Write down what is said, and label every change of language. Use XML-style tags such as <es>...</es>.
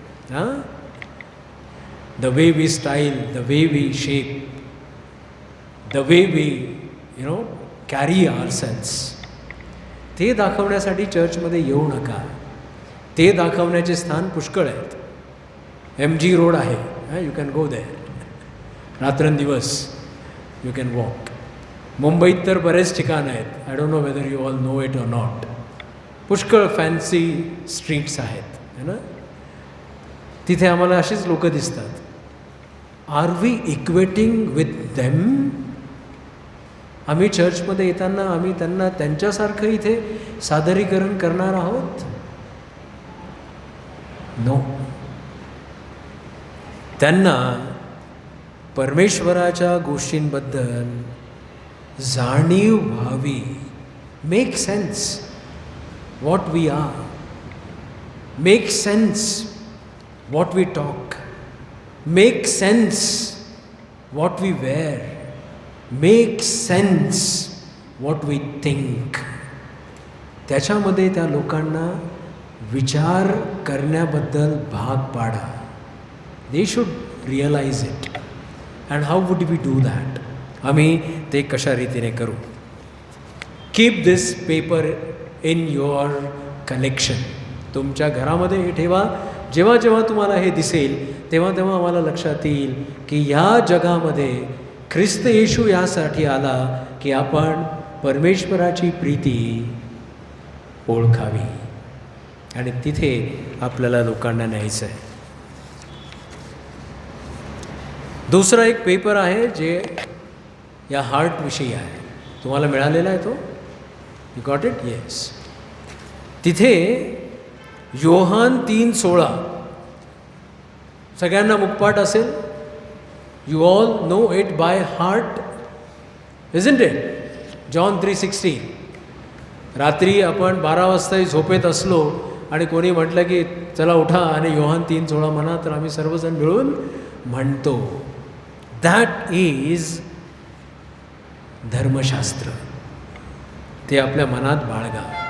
<en>हां, the way we style, the way we shape, the way we carry ourselves,</en> <mr>ते दाखवण्यासाठी चर्चमध्ये येऊ नका. ते दाखवण्याचे स्थान पुष्कळ आहेत. MG रोड आहे,</mr> <en>You can go there.</en> <mr>रात्रंदिवस</mr> <en>You can walk.</en> <mr>मुंबईत तर बरेच ठिकाण आहेत.</mr> <en>I don't know whether you all know it or not.</en> <mr>पुष्कळ फॅन्सी स्ट्रीट्स आहेत,</mr> <hi>है ना.</hi> <mr>तिथे आम्हाला अशीच लोक दिसतात.</mr> <en>Are we equating with them?</en> <mr>आम्ही चर्चमध्ये येताना आम्ही त्यांना त्यांच्यासारखं इथे सादरीकरण करणार आहोत?</mr> <en>No.</en> <mr>त्यांना परमेश्वराच्या गोष्टींबद्दल जाणीव व्हावी.</mr> <en>Make sense what we are, make sense what we talk, make sense what we wear, make sense what we think.</en> <mr>त्याच्यामध्ये त्या लोकांना विचार करण्याबद्दल भाग पाडा.</mr> <en>they should realize it. and how would we do that?</en> <mr>आम्ही ते कशा रीतीने करू?</mr> <en>keep this paper in your collection.</en> <mr>तुमच्या घरामध्ये हे ठेवा. जेव्हा जेव्हा तुम्हाला हे दिसेल तेव्हा तेव्हा आम्हाला लक्षात येईल की या जगामध्ये ख्रिस्त येशू यासाठी आला की आपण परमेश्वराची प्रीती ओळखावी आणि तिथे आपल्याला लोकांना न्यायचं आहे. दुसरा एक पेपर आहे जे या हार्टविषयी आहे. तुम्हाला मिळालेला आहे तो?</mr> <en>You got it? Yes.</en> <mr>तिथे योहान 3:16 सगळ्यांना मुखपाठ असेल.</mr> <en>You all know it by heart, isn't it? John 3:16.</en> <mr>रात्री आपण 12 वाजताही झोपेत असलो आणि कोणी म्हटलं की चला उठा आणि योहान 3:16 म्हणा, तर आम्ही सर्वजण मिळून म्हणतो.</mr> <en>that is</en> <mr>धर्मशास्त्र ते आपल्या मनात बाळगा.</mr>